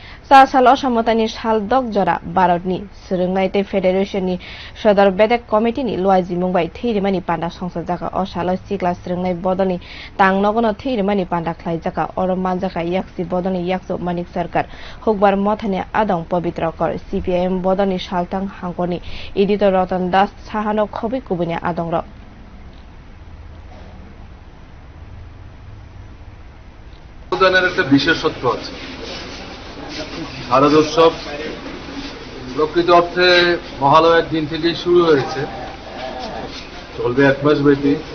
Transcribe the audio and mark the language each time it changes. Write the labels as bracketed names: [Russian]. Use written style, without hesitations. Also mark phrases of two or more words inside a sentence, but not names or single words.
[Kok Borok] साल असमतानि साल दक जरा भारतनि सोलोंनाय फेडारेशननि सदर बेदेक कमिटिनि लुवाइजि मुंबाइ थैरिमानि पान्डा संसद जाका असाल सिक्ला सोलोंनाय बदलनि तांनगन थैरिमानि पान्डा ख्लाइ जाका अरमान जाका याक्सि बदलनि याक्सो मानिक सरकार हुकबार मथानि आदं पवित्र कर सीपीआईएम बदलनि सालतां हांकनि एडिटर रतन दास साहानो खबि कुबुनि आदं र [Bangla] একটা বিশেষত্ব আছে। শারদোৎসব প্রকৃত অর্থে মহালয়ার দিন থেকেই শুরু হয়েছে, চলবে 1 মাস ব্যাপী।